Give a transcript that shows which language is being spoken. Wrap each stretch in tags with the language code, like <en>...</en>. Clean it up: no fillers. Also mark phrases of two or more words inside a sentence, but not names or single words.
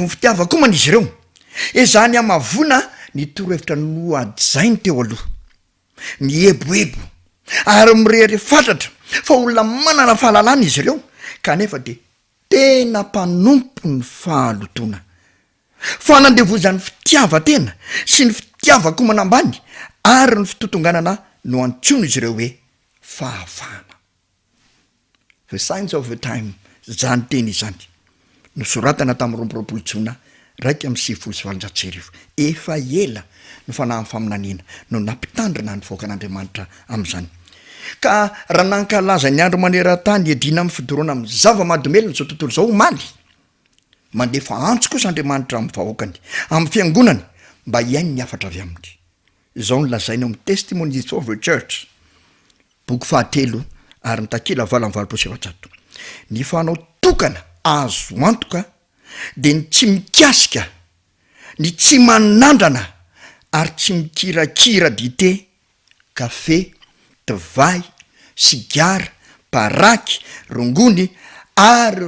<mg>ny fitiava koa man izy ireo ezany amavona ny torohevitra no ajainy teo aloha mieboebo ary mirery fantatra fa olona manana fahalalana izy ireo kanefa de tena mpanompo ny fahalotona fa nandevozan'ny fitiava tena sy ny fitiava koa manambany ary ny fitotonganana no antsoina izy ireo hoe fahavahana</mg> <en>the signs of the time</en> <mg>zany teny izany nosoratana tamin'ny 12 Jona 1:7 efa ela ny fanahy ny faminaniana no nampitandrina ny vahoakan'Andriamanitra amin'izany ka raha nankalaza ny andro maneran-tany edina amin'ny fidoroana amin'ny zava-mahadomelona zao tontolo zao maly mandefa antso kosa Andriamanitra amin'ny vahoakany amin'ny fiangonany mba hiainy ny afatra avy aminy izao nolazaina amin'ny</mg> <en>testimonies of the church</en> <mg>boky 7 ary ny takila 7:7 ny fanao tokana azo antoka de ny tsy mikasika ny tsy manandrana ary tsy mikirakira dite kafe divay sigara paraky rongony ary ireo</mg>